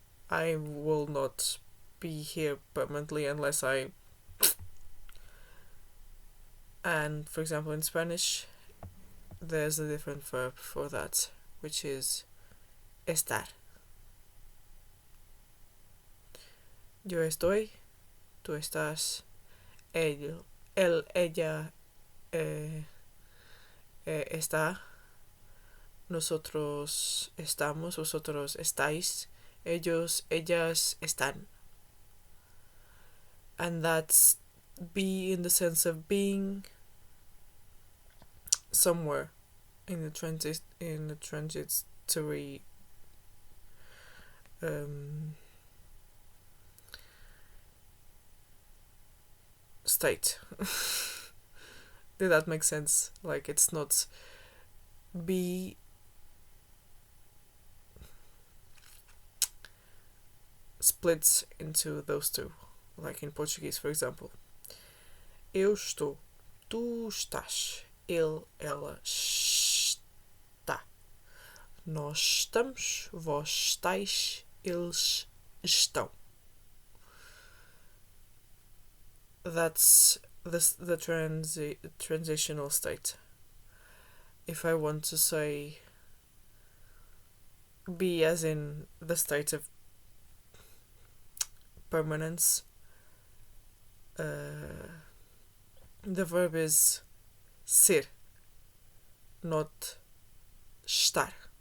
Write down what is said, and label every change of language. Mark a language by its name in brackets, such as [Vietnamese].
[English] I will not be here permanently unless I... And for example, in Spanish, there's a different verb for that, which is estar. [Spanish] Yo estoy, tú estás, él, ella está, nosotros estamos, vosotros estáis, ellos, ellas están. [English] And that's be in the sense of being somewhere in the transitory state. Did that make sense? Like, it's not be splits into those two, like in Portuguese, for example. [Portuguese] Eu estou, tu estás, ele, ela está, nós estamos, vós estáis, eles estão. [English] That's the transitional state. If I want to say be as in the state of permanence, the verb is ser, not estar.